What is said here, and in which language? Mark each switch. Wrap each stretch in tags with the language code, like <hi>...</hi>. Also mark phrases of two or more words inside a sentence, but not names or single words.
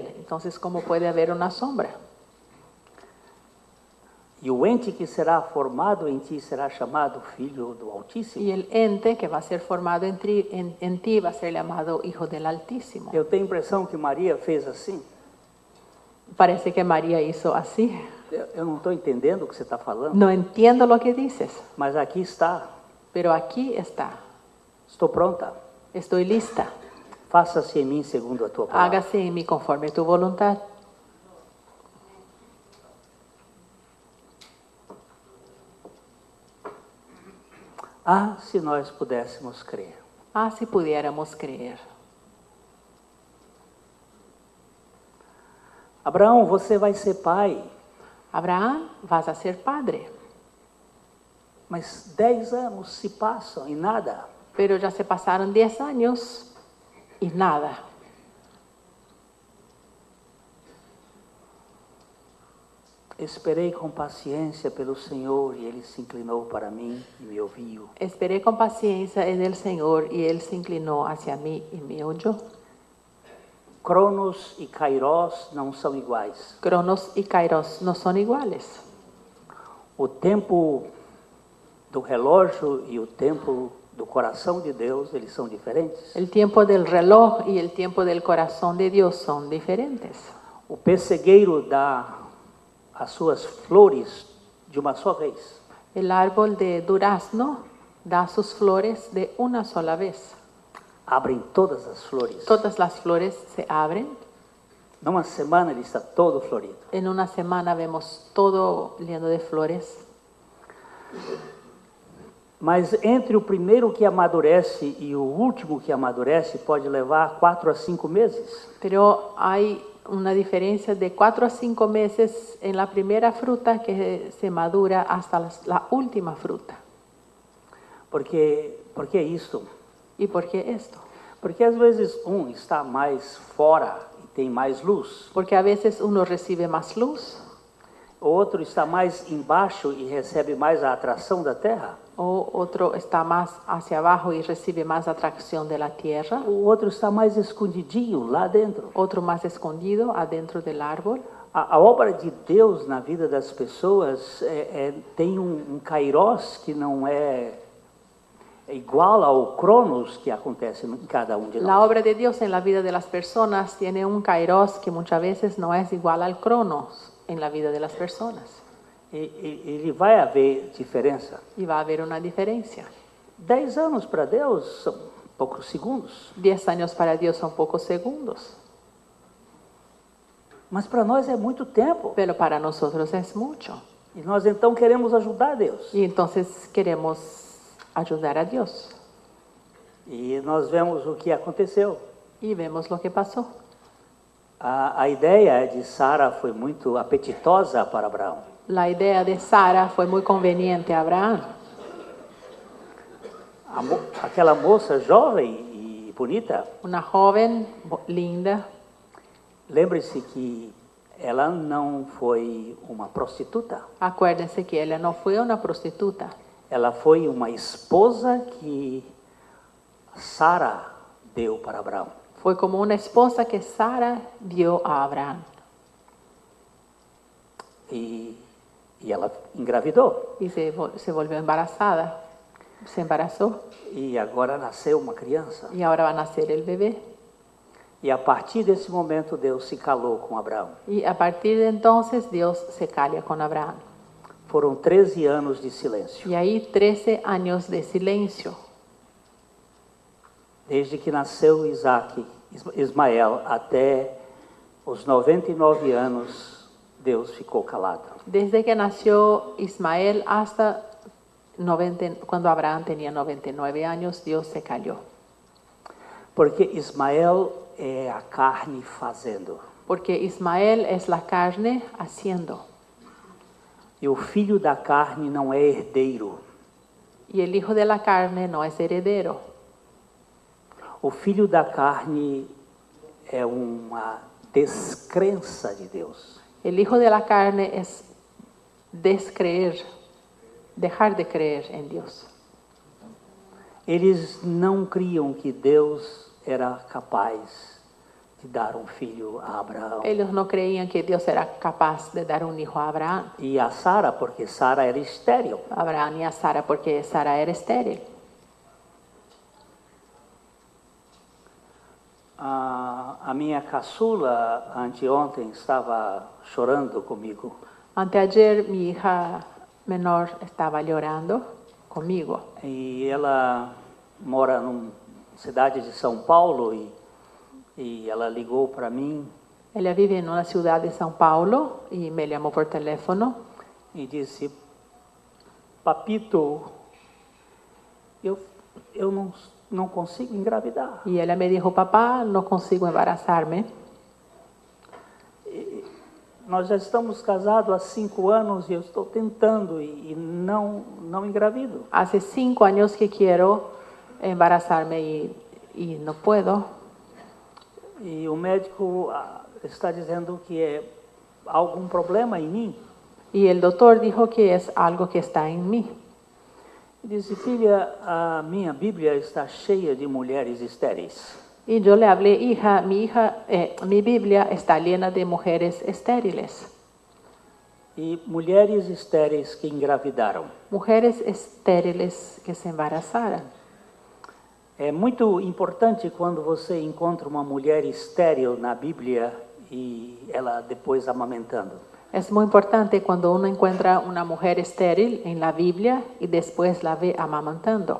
<es>Entonces, ¿cómo puede haber una sombra?</es> <pt>E o ente que será formado em ti será chamado Filho do Altíssimo.</pt> <es>Y el ente que va a ser formado en ti va a ser llamado Hijo del Altísimo.</es> <pt>Eu tenho a impressão que Maria fez assim.</pt> <es>Parece que María hizo así.</es> <pt>Eu não estou entendendo o que você está falando,</pt> <es>No entiendo lo que dices,</es> <pt>mas aqui está.</pt> <es>pero aquí está.</es> <pt>Estou pronta.</pt> <es>Estoy lista.</es> <pt>Faça-se em mim segundo a tua palavra.</pt> <es>Hágase en mí conforme tu voluntad.</es> <pt>Ah, se nós pudéssemos crer.</pt> <es>Ah, si pudiéramos creer.</es> <pt>Abraão, você vai ser pai,</pt> <es>Abraham, vas a ser padre,</es> <pt>mas 10 anos se passam e nada.</pt> <es>pero ya se pasaron 10 años y nada.</es> <pt>Esperei com paciência pelo Senhor e Ele se inclinou para mim e me ouviu.</pt> <es>Esperé con paciencia en el Señor y Él se inclinó hacia mí y me oyó.</es> <pt>Cronos e Kairos não são iguais.</pt> <es>Cronos y Kairos no son iguales.</es> <pt>O tempo do relógio e o tempo do coração de Deus, eles são diferentes.</pt> <es>El tiempo del reloj y el tiempo del corazón de Dios son diferentes.</es> <pt>O pessegueiro dá as suas flores de uma só vez.</pt> <es>El árbol de durazno da sus flores de una sola vez.</es> <pt>Abrem todas as flores.</pt> <es>Todas las flores se abren.</es> <pt>Numa semana ele está todo florido.</pt> <es>En una semana vemos todo lleno de flores.</es> <pt>Mas entre o primeiro que amadurece e o último que amadurece pode levar 4 a 5 meses.</pt> <es>Pero hay una diferencia de 4 a 5 meses en la primera fruta que se madura hasta la última fruta.</es> <pt>Por que isso?</pt> <es>¿Y por qué esto?</es> <pt>Porque às vezes um está mais fora e tem mais luz.</pt> <es>Porque a veces uno recibe más luz,</es> <pt>O outro está mais embaixo e recebe mais a atração da terra.</pt> <es>o otro está más hacia abajo y recibe más atracción de la tierra,</es> <pt>O outro está mais escondidinho lá dentro.</pt> <es>otro más escondido adentro del árbol.</es> <pt>A obra de Deus na vida das pessoas tem um kairos que não é igual ao cronos que acontece em cada um de</pt> <es>La</es> <pt>nós.</pt> <es>obra de Dios en la vida de las personas tiene un kairos que muchas veces no es igual al cronos en la vida de las personas.</es> <pt>Ele vai haver diferença.</pt> <es>Y va a haber una diferencia.</es> <pt>10 anos para Deus são poucos segundos.</pt> <es>10 años para Dios son pocos segundos,</es> <pt>Mas para nós é muito tempo.</pt> <es>pero para nosotros es mucho.</es> <pt>E nós então queremos ajudar Deus.</pt> <es>Y entonces queremos ayudar a Dios.</es> <pt>E nós vemos o que aconteceu.</pt> <es>Y vemos lo que pasó.</es> <pt>A ideia de Sara foi muito apetitosa para Abraão.</pt> <es>La idea de Sara fue muy conveniente a Abraham.</es> <pt>Aquela moça jovem e bonita,</pt> <es>Una joven linda,</es> <pt>lembre-se que ela não foi uma prostituta.</pt> <es>Acuérdense que ella no fue una prostituta.</es> <pt>Ela foi uma esposa que Sara deu para Abraão.</pt> <es>Fue como una esposa que Sara dio a Abraham.</es> <pt>E ela engravidou.</pt> <es>Y se volvió embarazada. Se embarazó.</es> <pt>E agora nasceu uma criança.</pt> <es>Y ahora va a nacer el bebé.</es> <pt>E a partir desse momento Deus se calou com Abraão.</pt> <es>Y a partir de entonces Dios se calla con Abraham.</es> <pt>Foram 13 anos de silêncio.</pt> <es>Y ahí 13 años de silencio.</es> <pt>Desde que nasceu Ismael até os 99 anos, Deus ficou calado.</pt> <es>Desde que nació Ismael hasta cuando Abraham tenía 99 años, Dios se calló.</es> <pt>Porque Ismael é a carne fazendo.</pt> <es>Porque Ismael es la carne haciendo.</es> <pt>E o filho da carne não é herdeiro.</pt> <es>Y el hijo de la carne no es heredero.</es> <pt>O filho da carne é uma descrença de Deus.</pt> <es>El hijo de la carne es descreer, dejar de creer en Dios.</es> <pt>Eles não criam que Deus era capaz de dar um filho a Abraão.</pt> <es>Ellos no creían que Dios era capaz de dar un hijo a Abraham.</es> <pt>E a Sara, porque Sara era estéril.</pt> <es>Abraham y a Sara porque Sara era estéril.</es> <pt>A minha caçula, anteontem, estava chorando comigo.</pt> <es>Anteayer mi hija menor estaba llorando conmigo.</es> <pt>E ela mora na cidade de São Paulo e ela ligou para mim.</pt> <es>Ella vive en una ciudad de São Paulo y me llamó por teléfono</es> <pt>E disse: Papito, eu não consigo engravidar.</pt> <es>y ella me dijo, papá, no consigo embarazarme.</es> <pt>Nós já estamos casados há 5 anos e eu estou tentando e não engravido.</pt> <es>Hace 5 años que quiero embarazarme y no puedo.</es> <pt>E o médico está dizendo que é algum problema em mim.</pt> <es>Y el doctor dijo que es algo que está en mí.</es> <pt>Disse: filha, a minha Bíblia está cheia de mulheres estéreis.</pt> <es>Y yo le hablé, hija, mi Biblia está llena de mujeres estériles.</es> <pt>E mulheres estéreis que engravidaram.</pt> <es>Mujeres estériles que se embarazaran.</es> <pt>É muito importante quando você encontra uma mulher estéril na Bíblia e ela depois amamentando.</pt> <es>Es muy importante cuando uno encuentra una mujer estéril en la Biblia y después la ve amamantando.</es>